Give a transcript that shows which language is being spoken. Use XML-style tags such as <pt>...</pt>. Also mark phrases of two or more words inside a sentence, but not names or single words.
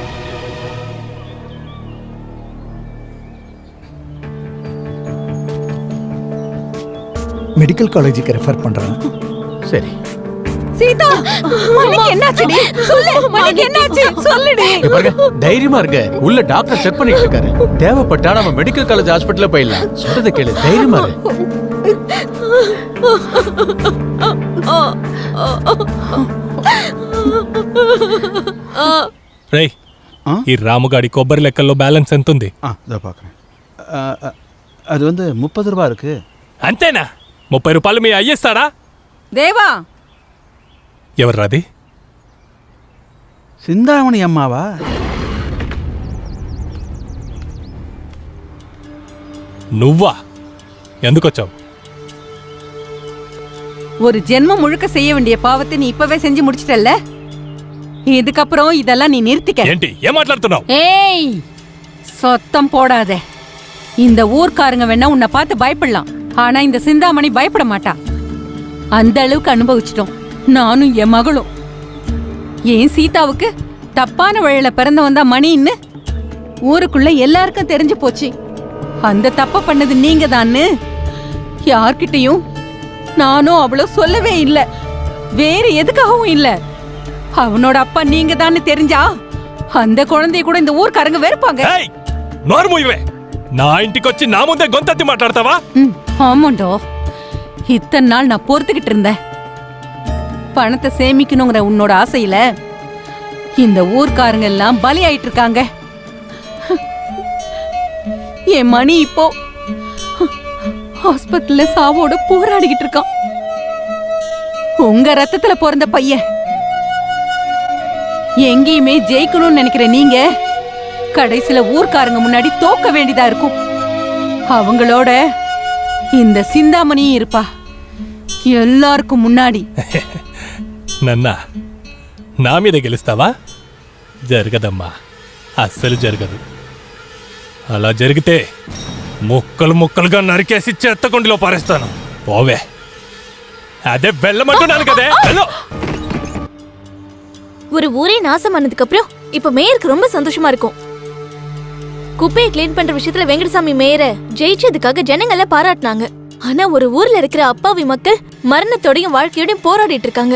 <ta>மெடிக்கல் காலேஜுக்கு ரெஃபர் பண்றேன். சரி. சீதா, மணிக்கு என்னாச்சுடி? சொல்லு, மணிக்கு என்னாச்சு? சொல்லுடி. தைரியமா இருக்க. உள்ள டாக்டர் செக் பண்ணிட்டு இருக்காரு. தேவைப்பட்டா நம்ம மெடிக்கல் காலேஜ் ஹாஸ்பிடல்ல போயிடலாம். சொல்றத கேளு, தைரியமா இரு.</ta> <te>రేయ్, ఈ రాముగాడి కొబ్బరి లెక్కల్లో బ్యాలెన్స్ ఎంత ఉంది?</te> <ta>அது வந்து 30 ரூபாய் இருக்கு.</ta> <te>అంతేనా? 30 రూపాయలు మీ అయ్యేస్తాడా?</te> <ta>தேவா,</ta> <te>ఎవర్రాది? సిందామణి అమ్మావా? నువ్వా? ఎందుకొచ్చావు?</te> <ta>ஒரு ஜென்மம் முழுக்க செய்ய வேண்டிய பாவத்தை நீ இப்பவே செஞ்சு முடிச்சிட்டல்ல. இதுக்கப்புறம் இதெல்லாம் நீ நிறுத்திக்க.</ta> <te>ఏంటి ఏం మాట్లాడుతున్నావు?</te> <ta>ஏய், சத்தம் போடாதே. இந்த ஊர்க்காரங்க வேணா உன்னை பார்த்து பயப்படலாம், ஆனா இந்த சிந்தாமணி பயப்பட மாட்டா. அந்த அளவுக்கு அனுபவிச்சிட்டோம் நானும் என் மகளும். ஏன் சீதாவுக்கு தப்பான வழியில பிறந்தவன் தான் மணின்னு ஊருக்குள்ள எல்லாருக்கும் தெரிஞ்சு போச்சு. அந்த தப்ப பண்ணது நீங்க தான்னு யார்கிட்டயும் நானும் அவ்வளோ சொல்லவே இல்ல. வேற எதுக்காகவும் இல்ல. அவனோட அப்பா நீங்க தான்னு தெரிஞ்சா அந்த குழந்தைய கூட இந்த ஊர்க்காரங்க வெறுப்பாங்க.</ta> <te>నోరు మూయవే. నా ఇంటికి వచ్చి నా ముందే గొంతెత్తి మాట్లాడతావా?</te> <ta>ஆமாண்டோ, இத்தனை நாள் நான் பொறுத்துக்கிட்டு இருந்தேன். பணத்தை சேமிக்கணுங்கிற உன்னோட ஆசையில இந்த ஊர்க்காரங்க எல்லாம் பலியாயிட்டு இருக்காங்க. என் மணி இப்போ ஹாஸ்பிட்டல்ல சாவோட போராடிக்கிட்டு இருக்கான். உங்க ரத்தத்துல பிறந்த பையன். எங்கேயுமே ஜெயிக்கணும்னு நினைக்கிற நீங்க கடைசியில ஊர்க்காரங்க முன்னாடி தோக்க வேண்டியதா இருக்கும். அவங்களோட இந்த சிந்தாமணியும் இருப்பா. எல்லாருக்கும் మున్నాడి</ta> <te>నన్నా నా మీద గెలుస్తావా? జరగదమ్మా, అస్సలు జరగదు. అలా జరిగితే ముక్కలు ముక్కలుగా నరికేసి చెత్తకుండిలో పారేస్తాను. పోవే. అదే వెళ్ళమంటున్నాను కదే.</te> <ta>ஒரு ஊரே நாசம் ஆனதுக்கு அப்புறம் இப்ப மேயருக்கு ரொம்ப சந்தோஷமா இருக்கும். குப்பையை கிளீன் பண்ற விஷயத்துல வெங்கடசாமி மேயரை ஜெயிச்சதுக்காக ஜனங்க எல்லாம் பாராட்டினாங்க. ஆனா ஒரு ஊர்ல இருக்கிற அப்பாவி மக்கள் மரணத்தோடையும் வாழ்க்கையோடையும் போராடிட்டு இருக்காங்க.</ta>